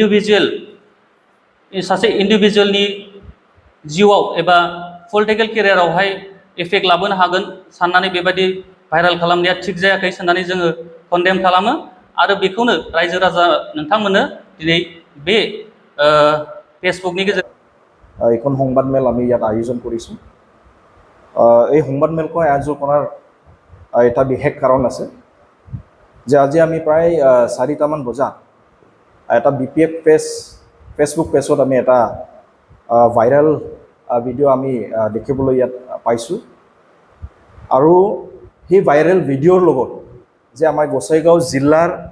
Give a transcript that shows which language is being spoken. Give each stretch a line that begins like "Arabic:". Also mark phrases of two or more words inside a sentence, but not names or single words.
Bodo: इन्डिभिजुवेलनि जिउआव एबा पलिटिकेल केरियारावहाय इफेक्ट लाबोनो हागोन साननानै बेबायदि भाइरेल खालामनाया थिग जायाखै साननानै जोङो कन्डेम खालामो आरो बेखौनो रायजो राजा नोंथांमोननो दिनै बे फेसबुकनि गेजेरजों
Assamese: এখন সংবাদ মেল আমি ইয়াত আয়োজন কৰিছোঁ এই সংবাদ মেলখন আয়োজন কৰাৰ এটা বিশেষ কাৰণ আছে যে আজি আমি প্ৰায় 4টামান বজাত এটা BPF ফেচবুক পেজত আমি এটা ভাইৰেল ভিডিঅ' আমি দেখিবলৈ ইয়াত পাইছোঁ আৰু সেই ভাইৰেল ভিডিঅ'ৰ লগত যে আমাৰ গোসাইগাঁও জিলাৰ